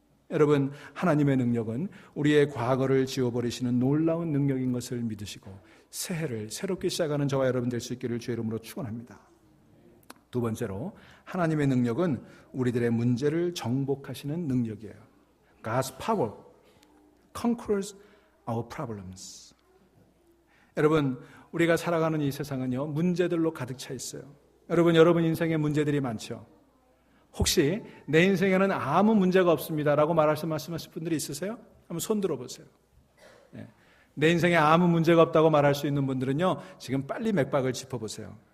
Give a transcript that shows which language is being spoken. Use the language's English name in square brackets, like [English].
[Korean] 여러분, 하나님의 능력은 우리의 과거를 지워버리시는 놀라운 능력인 것을 믿으시고 새해를 새롭게 시작하는 저와 여러분 될 수 있기를 주의 이름으로 축원합니다. 두 번째로, 하나님의 능력은 우리들의 문제를 정복하시는 능력이에요. [English] God's power conquers our problems. [Korean] 여러분, 우리가 살아가는 이 세상은요, 문제들로 가득 차 있어요. 여러분 인생에 문제들이 많죠. 혹시 내 인생에는 아무 문제가 없습니다라고 말씀하실 분들이 있으세요? 한번 손 들어보세요. 내 인생에 아무 문제가 없다고 말할 수 있는 분들은요, 지금 빨리 맥박을 짚어보세요.